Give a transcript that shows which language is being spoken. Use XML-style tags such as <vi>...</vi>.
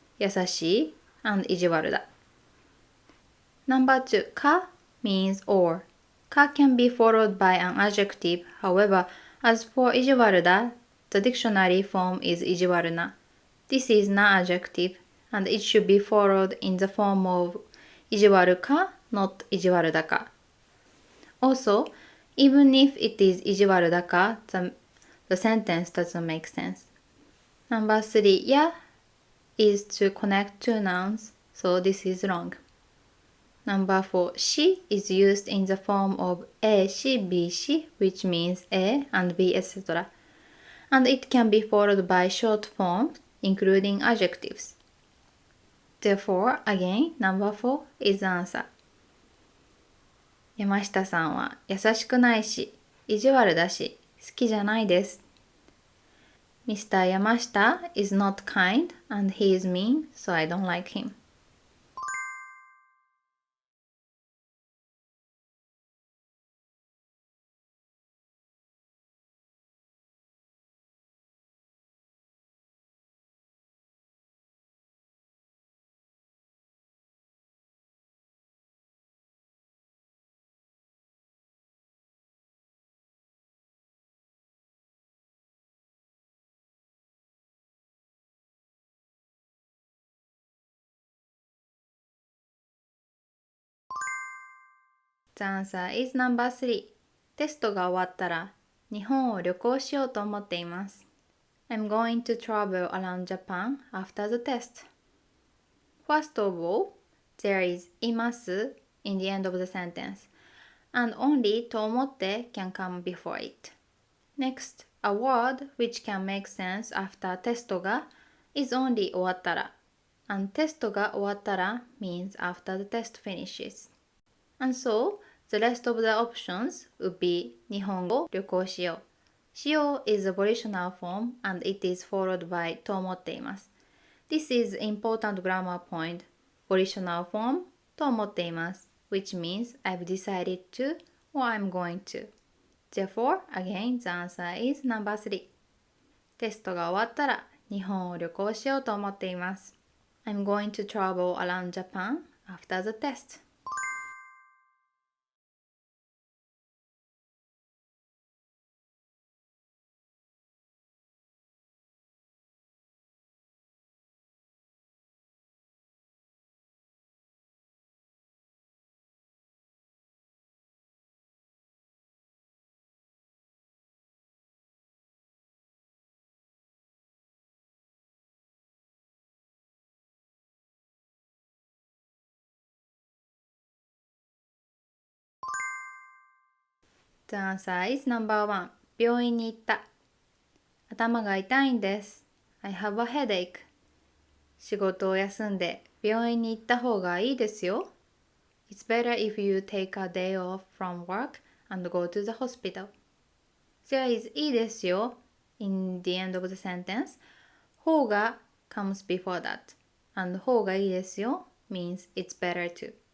<ja>優しい and 意地悪だ。</ja> <en>Number 2. か means or. か can be followed by an adjective. However, as for 意地悪だ, the dictionary form is 意地悪な. This is not adjective, and it should be followed in the form of 意地悪か not 意地悪だか. Also, even if it is 意地悪だか, the sentence doesn't make sense. Number 3. や is to connect two nouns, so this is wrong. Number 4. し is used in the form of A し B し which means A and B etc. And it can be followed by short forms including adjectives. Therefore, again, number 4 is the answer.</en> <ja>山下さんは優しくないし、意地悪だし、好きじゃないです。</ja> <en>Mr. Yamashita is not kind and he is mean, so I don't like him. The answer is number 3.</en> <ja>テストが終わったら日本を旅行しようと思っています。</ja> <en>I'm going to travel around Japan after the test. First of all, there is います in the end of the sentence, and only と思って can come before it. Next, a word which can make sense after テストが is only 終わったら, and テストが終わったら means after the test finishes. And so, the rest of the options would be 日本語旅行しよう。しよう is a volitional form and it is followed by と思っています。 This is important grammar point. Volitional form と思っています。 Which means I've decided to or I'm going to. Therefore, again, the answer is number 3.</en> <ja>テストが終わったら日本を旅行しようと思っています。</ja> <en>I'm going to travel around Japan after the test. The answer is number 1.</en> <ja>病院に行った。頭が痛いんです。</ja> <en>I have a headache.</en> <ja>仕事を休んで病院に行った方がいいですよ。</ja> <en>It's better if you take a day off from work and go to the hospital. There is いいですよ in the end of the sentence. 方が comes before that. And 方がいいですよ means it's better to.</en>